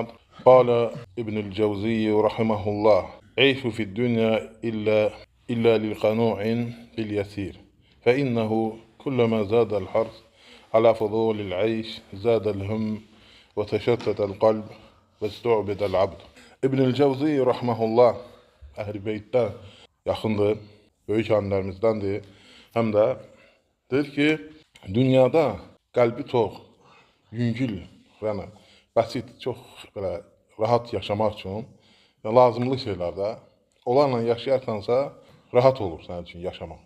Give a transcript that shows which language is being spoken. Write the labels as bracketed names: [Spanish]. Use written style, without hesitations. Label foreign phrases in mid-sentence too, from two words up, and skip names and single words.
[Arabic] قال ابن الجوزي رحمه الله العيش في الدنيا إلا للقانع باليسير. فإنه كلما زاد الحرص على فضول العيش زاد الهم وتشتت القلب واستعبد العبد. [Azerbaijani] İbnül Cevzi rahimahullah Əhl-i Beytdə yaxındır, böyük alimlərimizdendir. Həm də deyir ki, dünyada qəlbi çox, yüngül, yəni bəsit, çox belə rahat yaşamaq üçün lazımlı şeylərdə onlarla yaşayarsansa rahat olur sənin üçün yaşamaq.